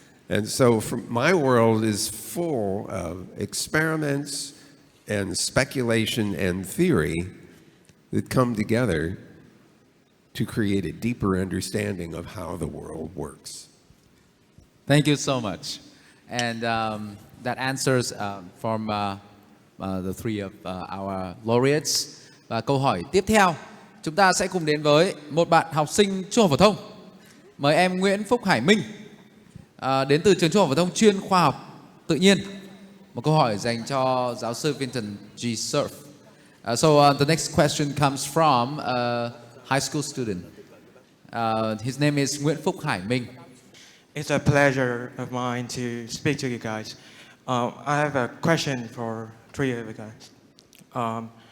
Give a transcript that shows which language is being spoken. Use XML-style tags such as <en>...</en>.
<en>And so my world is full of experiments and speculation and theory that come together to create a deeper understanding of how the world works. Thank you so much. And that answers from the three of our laureates.</en> <vi>Và câu hỏi tiếp theo, chúng ta sẽ cùng đến với một bạn học sinh trung học phổ thông. Mời em Nguyễn Phúc Hải Minh, đến từ trường trung học phổ thông chuyên khoa học tự nhiên. Một câu hỏi dành cho giáo sư Vinton G. Cerf.</vi> <en>So the next question comes from a high school student. His name is Nguyễn Phúc Hải Minh. It's a pleasure of mine to speak to you guys. I have a question for three of you guys.</en>